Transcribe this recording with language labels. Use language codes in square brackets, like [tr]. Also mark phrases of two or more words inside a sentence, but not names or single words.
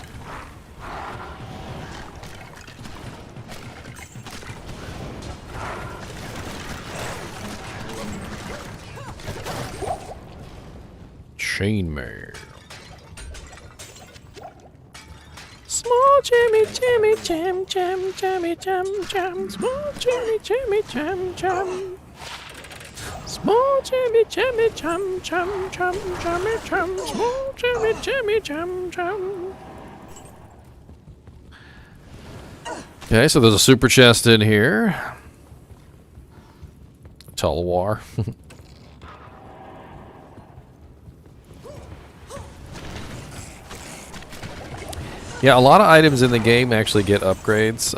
[en] Chainmail. Small Jimmy, Jimmy, Jam, Jam, Jammy, Jam, Jam. Small Jimmy, Jimmy, Jam, Jam. Small Jimmy, Jimmy, Jam, Jam, Jam, Jammy, Jam. Small Jimmy, Jimmy, Jam, Jam. Okay, so there's a super chest in here. Tulwar. Yeah, a lot of items in the game actually get upgrades.